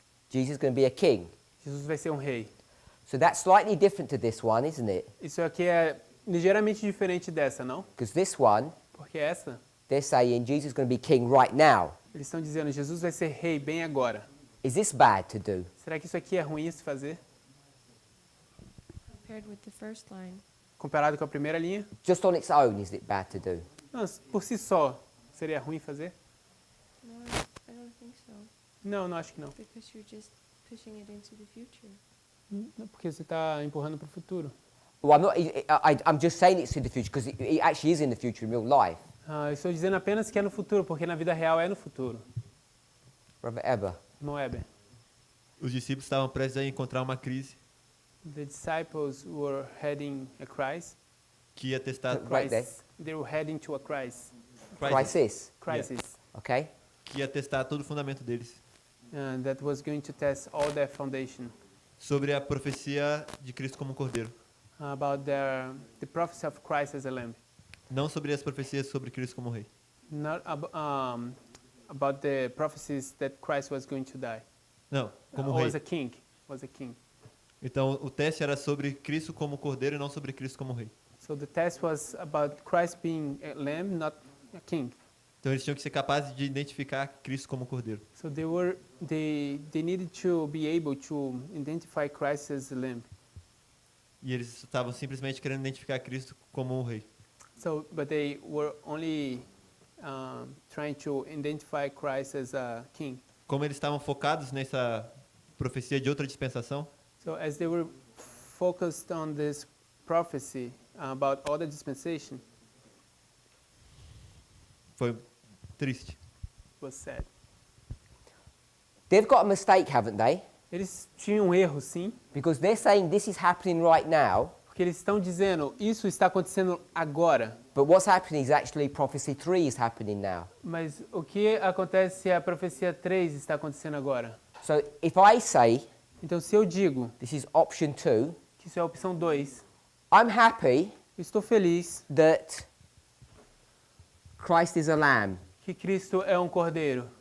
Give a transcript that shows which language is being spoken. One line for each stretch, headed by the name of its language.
English: Jesus is going to be a king.
Portuguese: Jesus vai ser um rei.
English: So that's slightly different to this one, isn't it?
Portuguese: Isso aqui é ligeiramente diferente dessa, não?
English: Because this one,
Portuguese: Porque essa,
English: they're saying Jesus is going to be king right now.
Portuguese: eles estão dizendo, Jesus vai ser rei bem agora.
English: Is this bad to do?
Portuguese: Será que isso aqui é ruim se fazer?
English: Compared with the first line.
Portuguese: Comparado com a primeira linha?
English: Just on its own, is it bad to do?
Portuguese: Não, por si só, seria ruim fazer?
English: No, I don't think so.
Portuguese: Não, não acho que não.
English: Because you're just pushing it into the future.
Portuguese: Não, porque você está empurrando para o futuro.
English: Well, I'm just saying it's in the future because it actually is in the future in real life.
Portuguese: Eu estou dizendo apenas que é no futuro, porque na vida real é no futuro.
English: Brother Eber.
Portuguese: Irmão Weber, Os discípulos estavam prestes a encontrar uma crise
English: the disciples were heading a crisis.
Portuguese: que ia testar,
English: Right there. They were heading to a crisis. Crisis. Crisis. Okay?
Portuguese: que ia testar todo o fundamento deles.
English: That was going to test all their foundation.
Portuguese: Sobre a profecia de Cristo como um cordeiro.
English: About the prophecy of Christ as a lamb.
Portuguese: Não sobre as profecias sobre Cristo como rei.
English: Not about the prophecies that Christ was going to die.
Portuguese: Não, como
English: Was a
Portuguese: rei.
English: king. Was a king.
Portuguese: Então o teste era sobre Cristo como cordeiro e não sobre Cristo como rei.
English: So the test was about Christ being a lamb, not a king.
Portuguese: Então eles tinham que ser capazes de identificar Cristo como cordeiro.
English: So they needed to be able to identify Christ as a lamb.
Portuguese: E eles estavam simplesmente querendo identificar Cristo como um rei.
English: So, but they were only trying to identify Christ as a king.
Portuguese: Como eles estavam focados nessa profecia de outra dispensação,
English: So as they were focused on this prophecy about other dispensation,
Portuguese: foi triste.
English: it was sad. They've got a mistake, haven't they?
Portuguese: Eles tinham um erro, sim,
English: Because they're saying this is happening right now,
Portuguese: porque Porque eles estão dizendo, isso está acontecendo agora.
English: But what's happening is actually prophecy 3 is happening now.
Portuguese: Mas o que acontece se a profecia 3 está acontecendo agora?
English: So if I say,
Portuguese: Então, se eu digo
English: this is option 2,
Portuguese: que isso é a opção 2,
English: I'm happy
Portuguese: eu estou feliz
English: that Christ is a lamb.
Portuguese: que Cristo é um cordeiro.